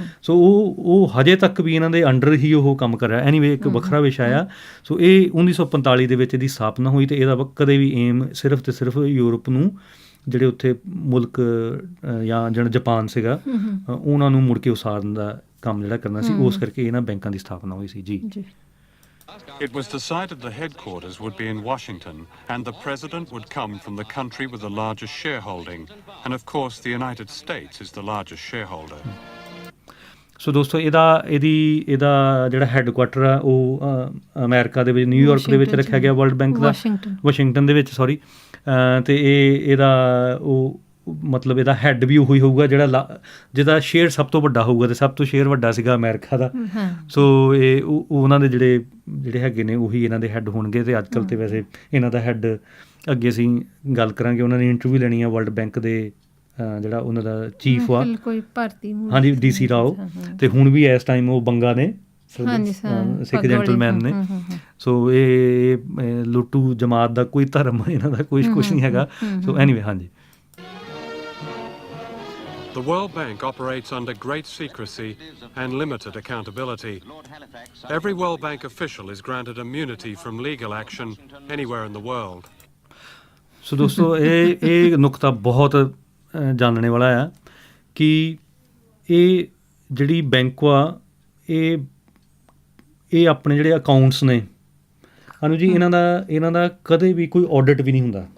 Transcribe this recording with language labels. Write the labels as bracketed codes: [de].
[pa] ਸੋ ਉਹ ਹਜੇ ਤੱਕ ਵੀ ਇਹਨਾਂ ਦੇ ਅੰਡਰ ਹੀ ਉਹ ਕੰਮ ਕਰ ਰਿਹਾ। ਐਨੀਵੇ ਇੱਕ ਵੱਖਰਾ ਵਿਸ਼ਾ ਆ। ਸੋ ਇਹ 1945 ਦੇ ਵਿੱਚ ਇਹਦੀ ਸਥਾਪਨਾ ਹੋਈ ਅਤੇ ਇਹਦਾ ਕਦੇ ਵੀ ਏਮ ਸਿਰਫ ਅਤੇ ਸਿਰਫ ਯੂਰਪ ਨੂੰ ਜਿਹੜੇ ਉੱਥੇ ਮੁਲਕ ਜਾਂ ਜਿਹੜਾ ਜਾਪਾਨ ਸੀਗਾ ਉਹਨਾਂ ਨੂੰ ਮੁੜ ਕੇ ਉਸਾਰਨ ਦਾ ਕੰਮ ਜਿਹੜਾ ਕਰਨਾ ਸੀ, ਉਸ ਕਰਕੇ ਇਹਨਾਂ ਬੈਂਕਾਂ ਦੀ ਸਥਾਪਨਾ ਹੋਈ ਸੀ ਜੀ। [en] It was decided the headquarters would be in Washington and the president would come from the country with the largest shareholding, and of course the United States is the largest shareholder. [pa] ਸੋ ਦੋਸਤੋ ਇਹਦਾ ਜਿਹੜਾ headquarter ਆ ਉਹ America ਦੇ ਵਿੱਚ New York ਦੇ ਵਿੱਚ ਰੱਖਿਆ ਗਿਆ, ਵਰਲਡ ਬੈਂਕ ਦਾ ਵਾਸ਼ਿੰਗਟਨ ਦੇ ਵਿੱਚ, ਸੌਰੀ। ਅਤੇ ਇਹਦਾ ਉਹ ਮਤਲਬ ਇਹਦਾ ਹੈੱਡ ਵੀ ਉਹੀ ਹੋਊਗਾ ਜਿਹਦਾ ਸ਼ੇਅਰ ਸਭ ਤੋਂ ਵੱਡਾ ਹੋਊਗਾ, ਅਤੇ ਸਭ ਤੋਂ ਸ਼ੇਅਰ ਵੱਡਾ ਸੀਗਾ ਅਮਰੀਕਾ ਦਾ। ਸੋ ਇਹ ਉਹਨਾਂ ਦੇ ਜਿਹੜੇ ਹੈਗੇ ਨੇ ਉਹੀ ਇਹਨਾਂ ਦੇ ਹੈੱਡ ਹੋਣਗੇ। ਅਤੇ ਅੱਜ ਕੱਲ੍ਹ ਤਾਂ ਵੈਸੇ ਇਹਨਾਂ ਦਾ ਹੈੱਡ ਅੱਗੇ ਅਸੀਂ ਗੱਲ ਕਰਾਂਗੇ, ਉਹਨਾਂ ਨੇ ਇੰਟਰਵਿਊ ਲੈਣੀ ਆ ਵਰਲਡ ਬੈਂਕ ਦੇ ਜਿਹੜਾ ਉਹਨਾਂ ਦਾ ਚੀਫ ਆ, ਹਾਂਜੀ DC ਰਾਓ, ਅਤੇ ਹੁਣ ਵੀ ਇਸ ਟਾਈਮ ਉਹ ਬੰਗਾ ਨੇ, ਸਿੱਖ ਜੈਂਟਲਮੈਨ ਨੇ। ਸੋ ਇਹ ਲੁੱਟੂ ਜਮਾਤ ਦਾ ਕੋਈ ਧਰਮ ਇਹਨਾਂ ਦਾ ਕੁਛ ਨਹੀਂ ਹੈਗਾ। ਸੋ ਐਨੀਵੇ, ਹਾਂਜੀ। [en] The World Bank operates under great secrecy and limited accountability. Every World Bank official is granted immunity from legal action anywhere in the world. [pa] ਸੋ ਦੋਸਤੋ ਇਹ ਨੁਕਤਾ ਬਹੁਤ ਜਾਣਨੇ ਵਾਲਾ ਆ ਕਿ ਇਹ ਜਿਹੜੀ ਬੈਂਕ ਆ ਇਹ ਆਪਣੇ ਜਿਹੜੇ ਅਕਾਊਂਟਸ ਨੇ ਅਨੂ ਜੀ, ਇਹਨਾਂ ਦਾ ਕਦੇ ਵੀ ਕੋਈ ਆਡਿਟ ਵੀ ਨਹੀਂ ਹੁੰਦਾ।